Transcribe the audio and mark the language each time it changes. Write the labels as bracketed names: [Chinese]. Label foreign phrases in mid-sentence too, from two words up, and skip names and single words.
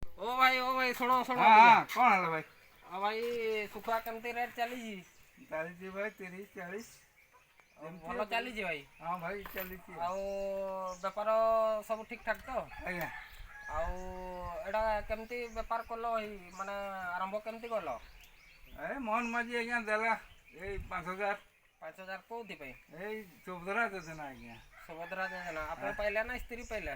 [Hindi] ओ भाई सुनो सुनो हाँ कौन है भाई? [Odia] ଭାଇ ସୁଖୁଆ କେମିତି ରେଟ୍ ଚାଲି ଚାଲି ଭାଇ 30-40 ଭଲ ଚାଲିଛି ଭାଇ। ହଁ ଭାଇ ଚାଲି ଆଉ ବେପାର ସବୁ ଠିକ୍ ଠାକ୍ ତ? ଆଜ୍ଞା। ଆଉ ଏଇଟା କେମିତି ବେପାର କଲ ଭାଇ, ମାନେ ଆରମ୍ଭ କେମିତି କଲ? ଏ ମୋହନ ମାଝି ଆଜ୍ଞା ଦେଲା ଏଇ 5000। 5000 କୋଉଥିପାଇଁ? ଏଇ ସୁଭଦ୍ରା ଯୋଜନା ଆଜ୍ଞା। ସୁଭଦ୍ରା ଯୋଜନା ଆପଣ ପାଇଲେ ନା ସ୍ତ୍ରୀ ପାଇଲେ?